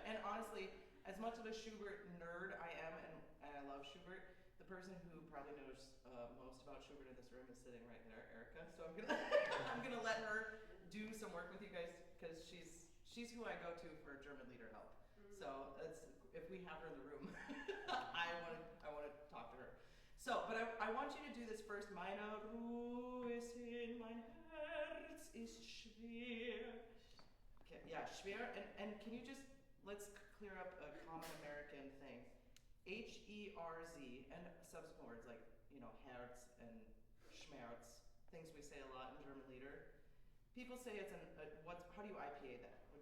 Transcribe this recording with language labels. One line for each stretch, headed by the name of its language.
English: And honestly, as much of a Schubert nerd I am, and I love Schubert, the person who probably knows most about Schubert in this room is sitting right there, Erica. So I'm gonna let her do some work with you guys because she's who I go to for German leader help. So if we have her in the room, I want to talk to her. So, but I want you to do this first.
German: Meine Ruhe ist hin, mein Herz ist schwer.
English: Okay, yeah, schwer. And can you just let's clear up a common American thing. H-E-R-Z and subsequent words like Herz and Schmerz, things we say a lot in German leader. People say it's how do you IPA that?